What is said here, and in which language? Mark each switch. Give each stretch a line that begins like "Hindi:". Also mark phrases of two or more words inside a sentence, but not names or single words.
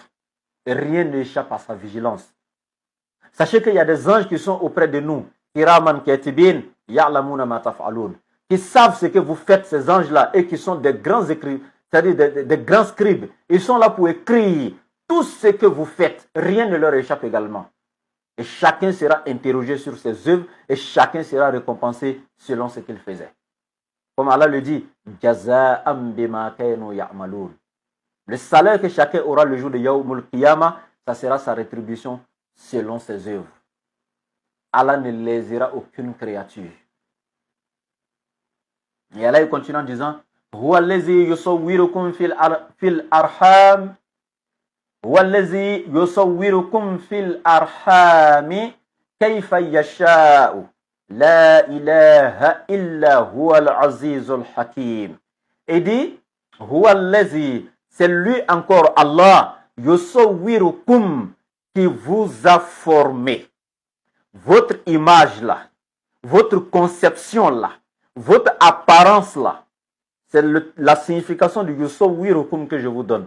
French: Et rien n'échappe à sa vigilance. Sachez qu'il y a des anges qui sont auprès de nous,
Arabic: كراما كاتبين يعلمون ما تفعلون,
French: qui savent ce que vous faites, ces anges-là, et qui sont des grands écrivains, c'est-à-dire des grands scribes. Ils sont là pour écrire tout ce que vous faites, rien ne leur échappe également. Et chacun sera interrogé sur ses œuvres et chacun sera récompensé selon ce qu'il faisait. Comme Allah le dit,
Arabic: جزاء بما كانوا يعملون.
French: Le salaire que chacun aura le jour de
Arabic: يوم القيامة,
French: ça sera sa rétribution selon ses œuvres. Allah ne lésera aucune créature. Et Allah il continue en disant,
Arabic: هو الذي يصوركم في الأرحام والذي يصوركم في الأرحام كيف يشاء لا إله إلا هو العزيز الحكيم.
French: Et dit,
Arabic: هو الذي,
French: c'est lui encore Allah, يصوركم, qui vous a formé. Votre image là, votre conception là, votre apparence là, c'est la signification du يصوركم que je vous donne.